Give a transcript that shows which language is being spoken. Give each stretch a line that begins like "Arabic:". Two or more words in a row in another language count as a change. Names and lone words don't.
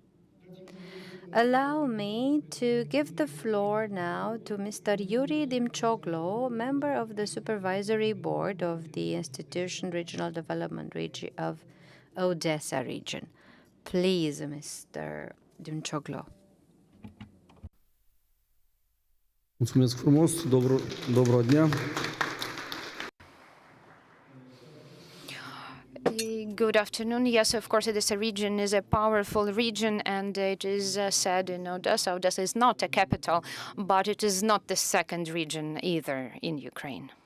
English: Allow me to give the floor now to Mr. Yuri Dimchoglo, member of the Supervisory Board of the Institution Regional Development Region of Odessa region. Please, Mr. Dimchoglo.
Romanian: Mulțumesc frumos,
Ukrainian: доброго дня.
English: Good afternoon. Yes, of course, this region is a powerful region, and it is said in Odessa. Odessa is not a capital, but it is not the second region either in Ukraine.